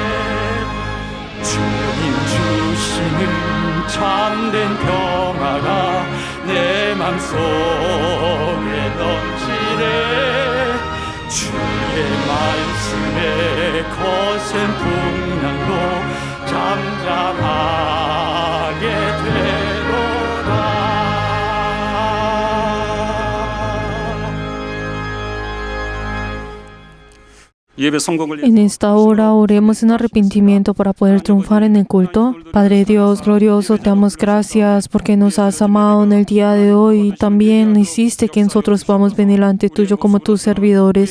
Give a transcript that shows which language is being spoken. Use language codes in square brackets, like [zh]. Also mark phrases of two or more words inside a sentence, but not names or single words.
[ko] 주님 주시는 참된 평화가 내 맘속에 넘치네. 주의 말씀에 거센 풍랑도 잠잠하게 되도다. [es] En esta hora oremos en arrepentimiento para poder triunfar en el culto. Padre Dios glorioso, te damos gracias porque nos has amado en el día de hoy y también hiciste que nosotros podamos venir delante tuyo como tus servidores.